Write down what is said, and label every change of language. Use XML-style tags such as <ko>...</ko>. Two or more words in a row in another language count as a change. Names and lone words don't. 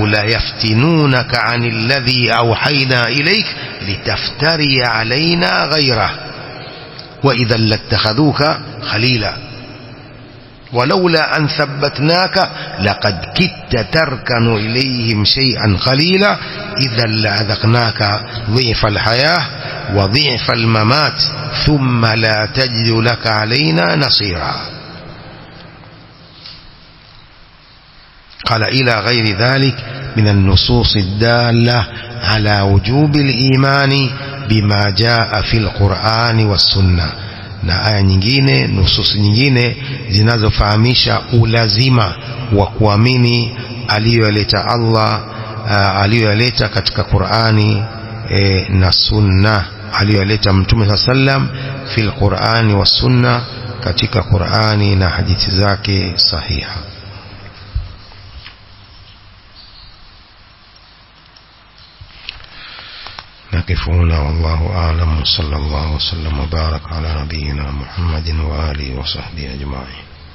<ar>ليفتنونك عن الذي أوحينا إليك لتفتري علينا غيره وإذا لاتخذوك خليلا ولولا أن ثبتناك لقد كدت تركن إليهم شيئا قليلا إذا لأذقناك ضعف الحياة وضعف الممات ثم لا تجد لك علينا نصيرا. قال إلى غير ذلك من النصوص الدالة على وجوب الإيمان بما جاء في القرآن والسنة،</ar> <sw>na aya nyingine, nususi nyingine zinazofahamisha ulazima wa kuamini aliyoleta Allah, aliyoleta katika Qur'ani na Sunna, aliyoleta Mtume</sw> <ar>سلم في القرآن والسنة,</ar> <sw>katika Qur'ani na hadithi zake sahiha.</sw> <ar>نقف هنا والله أعلم. صلى الله وسلم وبارك على نبينا محمد وآله وصحبه أجمعين.</ar>